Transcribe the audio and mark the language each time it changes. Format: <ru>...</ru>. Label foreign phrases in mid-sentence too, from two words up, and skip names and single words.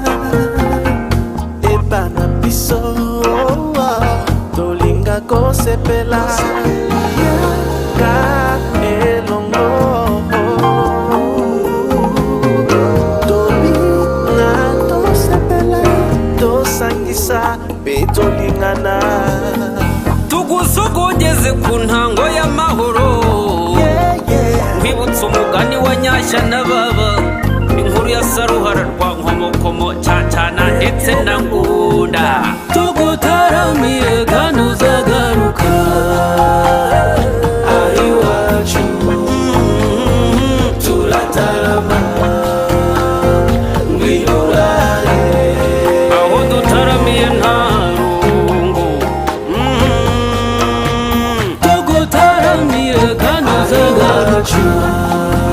<ln>Epana biso tolinga kosepela Ka elongo Tolinga tosepela tosangisa betolingana</ln> <rw>tugusogongeze ku ntango y'amahoro kwibutsa umugani wa Nyashya na Baba inkuru ya Saruhara rwa Nkomokomo Cyacana ndetse na Ngunda tugutaramire kandi uzagaruka iwacu turatarama ngwino urare aho dutaramiye nta rungu tugutaramire kandi uzagaruka</rw>